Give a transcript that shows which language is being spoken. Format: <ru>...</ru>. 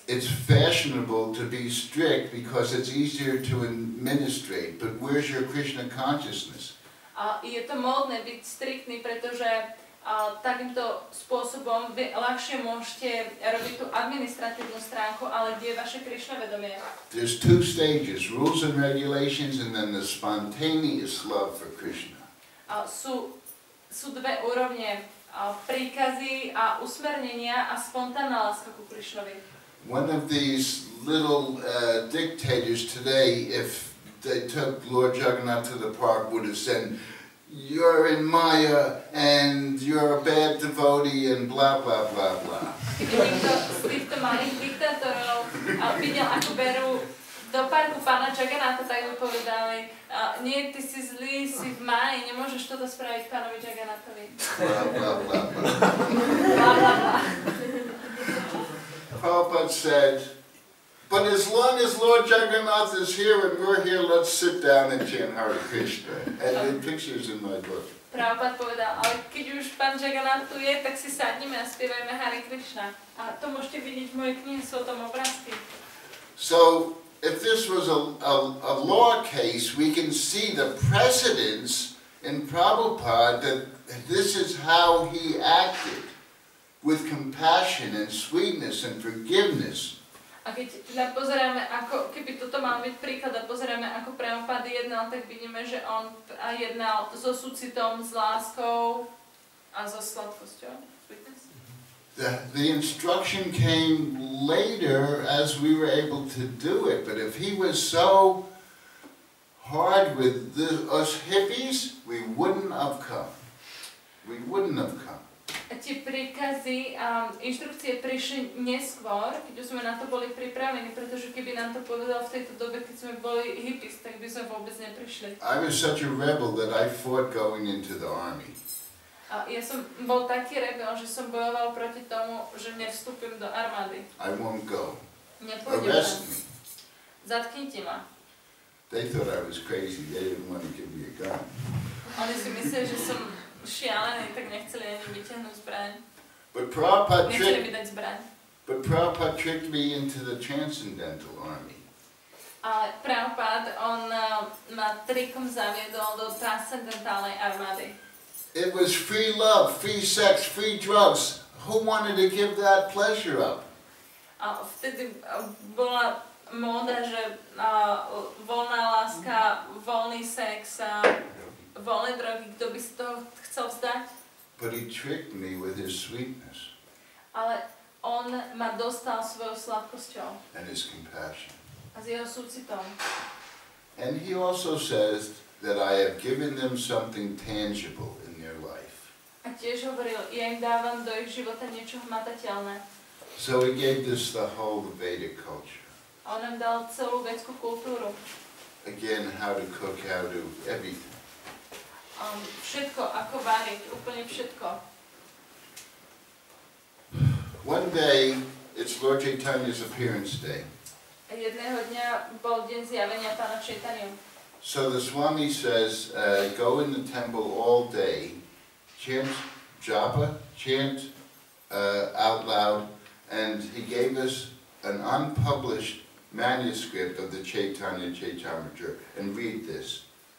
<en>It's fashionable to be strict because it's easier to administrate, but where's your Krishna consciousness?</en> <sk>Je to módne byť striktný, pretože takýmto spôsobom vy ľahšie môžete robiť tú administratívnu stránku, ale kde je vaše Krišna vedomie?</sk> <en>There's two stages, rules and regulations, and then the spontaneous love for Krishna.</en> <sk>Sú dve úrovne, príkazy a usmernenia a spontánna láska ku Krišnovi.</sk> <en>One of these little dictators today, if they took Lord Jagannath to the park, would have said, "You're in Maya, and you're a bad devotee, and blah, blah, blah, blah."</en> <sk>Keby niekto z týchto malých diktátorov videl, ako berú do parku pána Jagannatha, tak by povedali, nie, ty si zlý, si v máji, nemôžeš toto spraviť pánovi Jagannathovi.</sk> <en>Blah, blah, blah, blah. Blah, blah, blah. Prabhupada said, "But as long as Lord Jagannath is here and we're here, let's sit down and chant Hare Krishna." And the picture's in my book.</en> <sk>Prabhupada povedal, ale keď už pán Jagannath tu je, tak si sadnime a spievajme Hare Krishna. A to môžete vidieť v mojej knihe, sú o tom obrázky.</sk> <en>So if this was a law case, we can see the precedence in Prabhupada that this is how he acted, with compassion and sweetness and forgiveness.</en> <sk>A keď teda pozeráme, ako, keby toto mal byť príklad a pozeráme, ako Prabhupada jednal, tak vidíme, že on jednal so súcitom, s láskou a so sladkosťou.</sk> <en>Sweetness. The instruction came later as we were able to do it, but if he was so hard with us hippies, we wouldn't have come. We wouldn't have come.</en> <sk>Tie príkazy a inštrukcie prišli neskôr, keď už sme na to boli pripravení, pretože keby nám to povedal v tejto dobe, keď sme boli hippies, tak by sme vôbec neprišli.</sk> <en>I was such a rebel that I fought going into the army.</en> <sk>A ja som bol taký rebel, že som bojoval proti tomu, že nevstúpim do armády.</sk> <en>I won't go.</en> <sk>Nepôjdem</sk> <en>Arrest me.</en> <sk>Zatknite ma.</sk> <en>They thought I was crazy. They didn't want to give me a gun.</en> <sk>Oni si mysleli, že som šialený, tak nechceli ani vyťahnuť zbraň.</sk> <en>But Prabhupada</en> <sk>Nechceli mi dať zbraň.</sk> <en>tricked me into the Transcendental Army.</en> <sk>Ale Prabhupada, on ma trikom zaviedol do transcendentálnej armády.</sk> <en>It was free love, free sex, free drugs. Who wanted to give that pleasure up?</en> <sk>A vtedy bola móda, že voľná láska, voľný sex, voľné drogy, kto by si toho chcel vzdať?</sk> <en>But he tricked me with his sweetness.</en> <sk>Ale on ma dostal svojou sladkosťou.</sk> <en>And his compassion.</en> <sk>A s jeho súcitom.</sk> <en>And he also says that I have given them something tangible in their life.</en> <sk>A tiež hovoril, ja im dávam do ich života niečo hmatateľné.</sk> <en>So he gave this the whole Vedic culture.</en> <sk>A on nám dal celú vedskú kultúru.</sk> <en>Again, how to cook, how to everything.</en> <sk>Všetko, ako variť, úplne všetko.</sk> <en>One day, it's Lord Chaitanya's appearance day.</en> <sk>Jedného dňa bol deň zjavenia Pána Chaitanya.</sk> <en>So the Swami says, go in the temple all day, chant japa, chant out loud, and he gave us an unpublished manuscript of the Chaitanya Chaitamrita, and read this.</en>